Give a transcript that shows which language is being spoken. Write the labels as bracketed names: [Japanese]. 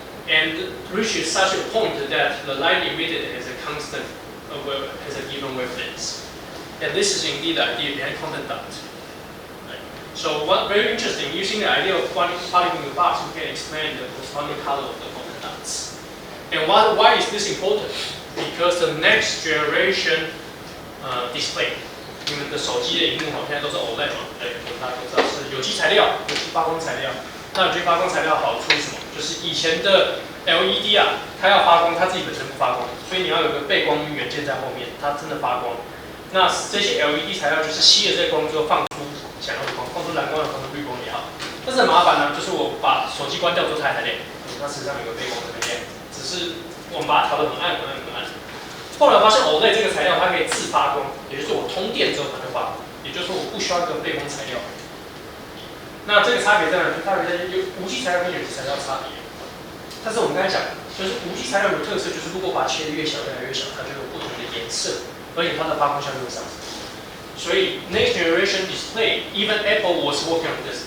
[English] And reaches such a point that the light emitted has a constant, has a given wavelength. And this is indeed the idea behind quantum dot. Right? So what very interesting, using the idea of particle in the box, we can explain the corresponding color of the quantum dots. And why is this important? Because the next generation display, [Chinese] 你们的手机的荧幕现在都是 OLED 嘛，对，大家都知道是有机材料、有机发光材料。那有机发光材料好处是什么？就是以前的 LED 啊，它要发光，它自己本身不发光，所以你要有个背光元件在后面，它真的发光。那这些 LED 材料就是吸了这光之后放出想要的光，放出蓝光也好，放出绿光也好。但是很麻烦呢，就是我把手机关掉之后它还亮，它实际上有个背光在那边，只是我们把它调得很暗很暗很暗。后来发现 OLED 这个材料它可以自发光，也就是我通电之后它就发光，也就是说我不需要一个背光材料。那这个差别在哪里？差别在于无机材料跟有机材料差别。但是我们刚才讲，就是无机材料有特色，就是如果把它切得越小，越来越小，它就有不同的颜色，而且它的发光效率会上升。所以 [English] next generation display, even Apple was working on this.